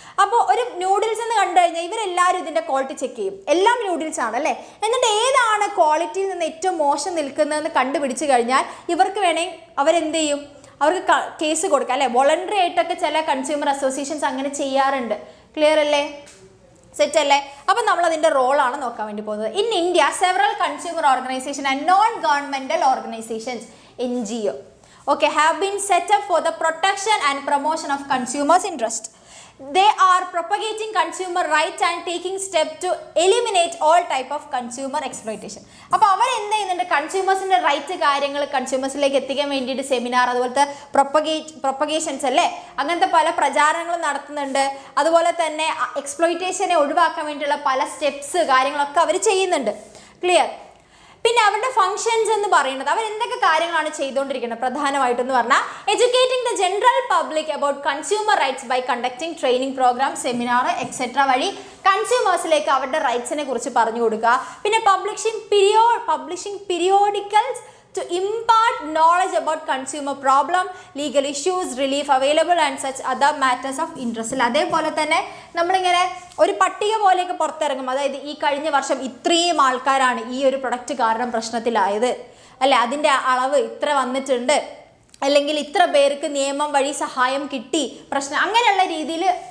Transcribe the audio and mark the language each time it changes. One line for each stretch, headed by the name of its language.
Malayalam: അപ്പോൾ ഒരു നൂഡിൽസ് എന്ന് കണ്ടു കഴിഞ്ഞാൽ ഇവരെല്ലാവരും ഇതിൻ്റെ ക്വാളിറ്റി ചെക്ക് ചെയ്യും. എല്ലാം നൂഡിൽസ് ആണ് അല്ലേ. എന്നിട്ട് ഏതാണ് ക്വാളിറ്റിയിൽ നിന്ന് ഏറ്റവും മോശം നിൽക്കുന്നതെന്ന് കണ്ടുപിടിച്ച് കഴിഞ്ഞാൽ ഇവർക്ക് വേണമെങ്കിൽ അവരെന്ത് ചെയ്യും, അവർക്ക് കേസ് കൊടുക്കാം അല്ലേ. വോളണ്ടറി ആയിട്ടൊക്കെ ചില കൺസ്യൂമർ അസോസിയേഷൻസ് അങ്ങനെ ചെയ്യാറുണ്ട്. ക്ലിയർ അല്ലേ? സെറ്റ് അല്ലേ? അപ്പം നമ്മൾ അതിൻ്റെ റോളാണ് നോക്കാൻ വേണ്ടി പോകുന്നത്.
English: In India several consumer organisation and non governmental organisations NGO have been set up for the protection and promotion of consumers' interest. They are propagating consumer rights and taking steps to eliminate all type of consumer exploitation.
Malayalam: അപ്പോൾ അവർ എന്ത് ചെയ്യുന്നുണ്ട്, കൺസ്യൂമേഴ്സിൻ്റെ right കാര്യങ്ങൾ കൺസ്യൂമേഴ്സിലേക്ക് എത്തിക്കാൻ വേണ്ടിയിട്ട് seminar, അതുപോലത്തെ പ്രൊപ്പഗേഷൻസ് അല്ലേ, അങ്ങനത്തെ പല പ്രചാരണങ്ങളും നടത്തുന്നുണ്ട്. അതുപോലെ തന്നെ എക്സ്പ്ലോയിറ്റേഷനെ ഒഴിവാക്കാൻ വേണ്ടിയുള്ള പല സ്റ്റെപ്സ് കാര്യങ്ങളൊക്കെ അവർ ചെയ്യുന്നുണ്ട്. ക്ലിയർ? പിന്നെ അവരുടെ ഫങ്ഷൻസ് എന്ന് പറയുന്നത് അവർ എന്തൊക്കെ കാര്യങ്ങളാണ് ചെയ്തുകൊണ്ടിരിക്കുന്നത് പ്രധാനമായിട്ടെന്ന് പറഞ്ഞാൽ
English: educating the general public about consumer rights by conducting training program,
Malayalam: seminar etcetera വഴി കൺസ്യൂമേഴ്സിലേക്ക് അവരുടെ റൈറ്റ്സിനെ കുറിച്ച് പറഞ്ഞു കൊടുക്കുക. പിന്നെ
English: Publishing periodicals to impart knowledge about consumer problem, legal issues, relief available and such other matters of interest.
Malayalam: അതേപോലെ തന്നെ നമ്മളിങ്ങനെ ഒരു പട്ടിക പോലെയൊക്കെ പുറത്തിറങ്ങും. അതായത് ഈ കഴിഞ്ഞ വർഷം ഇത്രയും ആൾക്കാരാണ് ഈ ഒരു പ്രൊഡക്റ്റ് കാരണം പ്രശ്നത്തിലായത് അല്ലേ, അതിൻ്റെ അളവ് ഇത്ര വന്നിട്ടുണ്ട്, അല്ലെങ്കിൽ ഇത്ര പേർക്ക് നിയമം വഴി സഹായം കിട്ടി, പ്രശ്നം, അങ്ങനെയുള്ള രീതിയിൽ